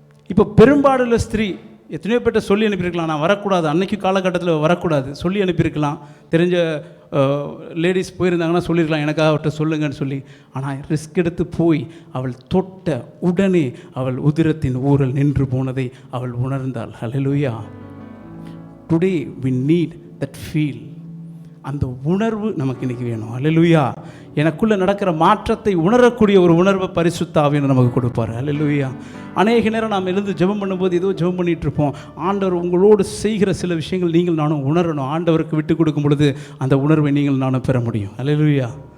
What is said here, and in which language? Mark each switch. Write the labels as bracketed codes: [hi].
[ta] இப்போ பெரும்பாடுள்ள ஸ்திரீ எத்தனையோ பேர்ட்ட சொல்லி அனுப்பியிருக்கலாம், நான் வரக்கூடாது, அன்னைக்கு காலகட்டத்தில் வரக்கூடாது, சொல்லி அனுப்பியிருக்கலாம். தெரிஞ்ச லேடிஸ் போயிருந்தாங்கன்னா சொல்லியிருக்கலாம், எனக்காக அவர்கிட்ட சொல்லுங்கன்னு சொல்லி. ஆனால் ரிஸ்க் எடுத்து போய் அவள் தொட்ட உடனே அவள் உதிரத்தின் ஊரல் நின்று போனதை அவள் உணர்ந்தாள். ஹல்லேலூயா. [en] Today we need that feel. [ta] அந்த உணர்வு நமக்கு இன்றைக்கி வேணும். ஹல்லேலூயா. எனக்குள்ளே நடக்கிற மாற்றத்தை உணரக்கூடிய ஒரு உணர்வை பரிசுத்த ஆவியானவர் நமக்கு கொடுப்பார். ஹல்லேலூயா. அநேக நேரம் நாம் எழுந்து ஜெபம் பண்ணும்போது ஏதோ ஜெபம் பண்ணிகிட்ருப்போம். ஆண்டவர் உங்களோடு செய்கிற சில விஷயங்கள் நீங்கள் நானும் உணரணும். ஆண்டவருக்கு விட்டு கொடுக்கும் பொழுது அந்த உணர்வை நீங்கள் நானும் பெற முடியும். ஹல்லேலூயா.